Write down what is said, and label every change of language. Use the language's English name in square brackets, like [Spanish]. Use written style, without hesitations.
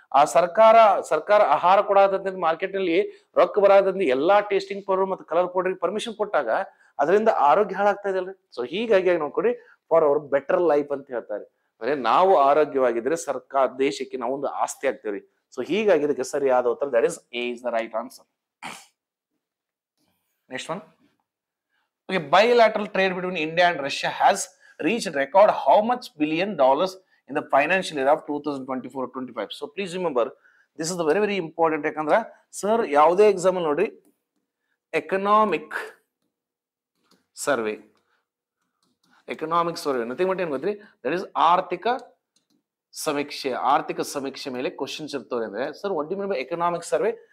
[Kannada] ಆ ಸರ್ಕಾರ ಆಹಾರ ಕೊಡಾದಂತ ಮಾರ್ಕೆಟ್ ನಲ್ಲಿ ರೊಕ್ಕ ಬರಾದಂತ ಎಲ್ಲಾ ಟೇಸ್ಟಿಂಗ್ ಪೌಡರ್ ಮತ್ತು ಕಲರ್ ಪೌಡರ್ ಪರ್ಮಿಷನ್ ಕೊಟ್ಟಾಗ ಅದರಿಂದ ಆರೋಗ್ಯ ಹಾಳಾಗ್ತಾ ಇದೆಲ್ರಿ. ಸೊ ಹೀಗಾಗಿ ನೋಡ್ಕೊಡಿ, [English] for our better life [Kannada] ಅಂತ ಹೇಳ್ತಾರೆ. ಅಂದ್ರೆ ನಾವು ಆರೋಗ್ಯವಾಗಿದ್ರೆ ದೇಶಕ್ಕೆ ನಾವು ಒಂದು ಆಸ್ತಿ ಆಗ್ತೇವ್ರಿ. [English] so [Kannada] ಹೀಗಾಗಿ ಇದಕ್ಕೆ ಸರಿಯಾದ ಉತ್ತರ [English] That is a is the right answer. Next one, bilateral trade between India and Russia has reached record how much $billion in the financial year of 2024-25. So please remember, this is the very important. [Kannada] ಯಾಕಂದ್ರೆ sir ಯಾವುದೇ exam ನೋಡ್ರಿ, [English] economic survey nothing but [Kannada] ಏನ್ ಗೊತ್ತ್ರಿ? That is ಆರ್ಥಿಕ ಸಮೀಕ್ಷೆ, ಆರ್ಥಿಕ ಸಮೀಕ್ಷೆ ಮೇಲೆ questions ಇರ್ತವೆ ಅಂದ್ರೆ sir [English] What do you mean by economic survey?